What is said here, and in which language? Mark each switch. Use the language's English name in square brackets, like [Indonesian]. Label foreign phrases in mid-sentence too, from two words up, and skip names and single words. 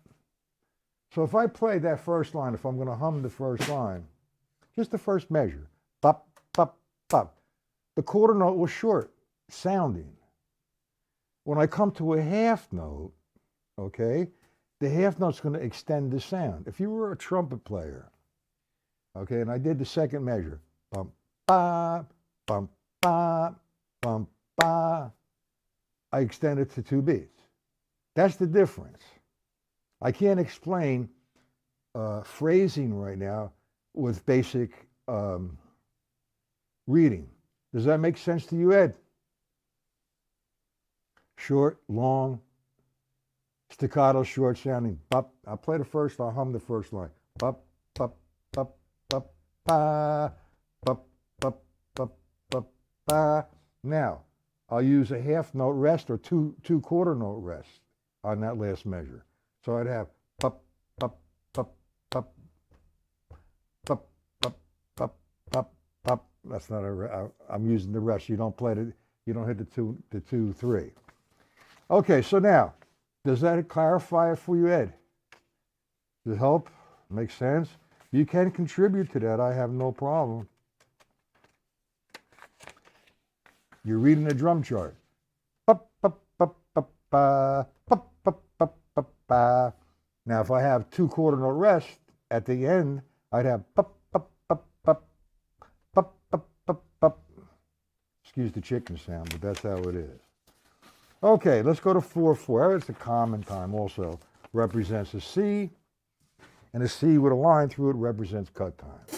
[English] So if I play that first line, if I'm going to hum the first line, just the first measure, bop, bop, bop, the quarter note was short sounding. When I come to a half note, okay, the half note's going to extend the sound. If you were a trumpet player, okay, and I did the second measure, bum, ba, bum, ba, bum, ba, I extend it to 2 beats. That's the difference. I can't explain phrasing right now with basic reading. Does that make sense to you, Ed? Short, long, staccato, short sounding. Bop. I'll play the first, I'll hum the first line. Bop, bop, bop, bop, ba, bop, bop, bop, bop, ba. Now, I'll use a half note rest or two quarter note rest on that last measure. So I'd have pop, pop, pop, pop, pop, pop, pop, pop, pop. That's not I'm using the rest. You don't play it. You don't hit the 2, 3. Okay, so now, does that clarify it for you, Ed? Does it help? Make sense? You can contribute to that. I have no problem. You're reading the drum chart. Pop, pop, pop, pop, ba, pop, pop, pop, pop, ba. Now, if I have 2 quarter note rest at the end, I'd have pop, pop, pop, pop, pop, pop, pop, pop. Excuse the chicken sound, but that's how it is. Okay, let's go to 4/4. It's a common time also. Represents a C, and a C with a line through it represents cut time.